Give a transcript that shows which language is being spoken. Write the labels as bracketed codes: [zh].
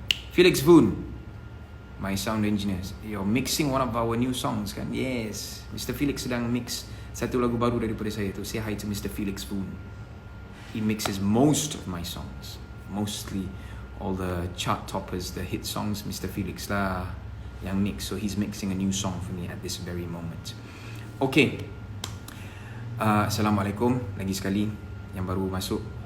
[en] Felix Voon, my sound engineer. You're mixing one of our new songs kan? Yes, Mr. [ms] Felix sedang mix satu lagu baru daripada saya tu. [en] Say hi to Mr. Felix Voon. He mixes most of my songs. Mostly all the chart toppers, the hit songs, Mr. Felix [ms] lah yang mix. [en] So he's mixing a new song for me at this very moment. Okay. [ms] Assalamualaikum lagi sekali yang baru masuk.